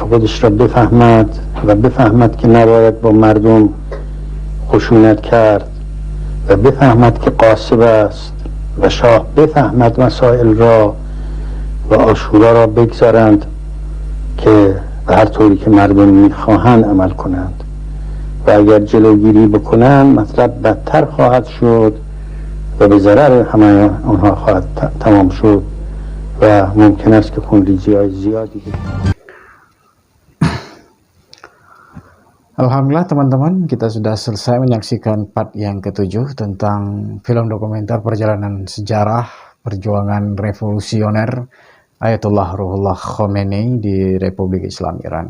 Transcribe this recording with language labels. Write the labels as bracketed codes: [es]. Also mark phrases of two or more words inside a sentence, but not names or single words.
[fa] خودش را بفهمد و بفهمد که نباید با مردم خشونت کرد و بفهمد که غاصب است و شاه بفهمد مسائل را و آشورا را بگذارند که به هر طوری که مردم میخواهند عمل کنند و اگر جلوگیری بکنند مطلب بدتر خواهد شد و به ضرر همه آنها خواهد تمام شد و ممکن است که خونریزی‌های زیادی [id] Alhamdulillah teman-teman, kita sudah selesai menyaksikan part yang ke-7 tentang film dokumenter perjalanan sejarah perjuangan revolusioner Ayatollah Ruhollah Khomeini di Republik Islam Iran.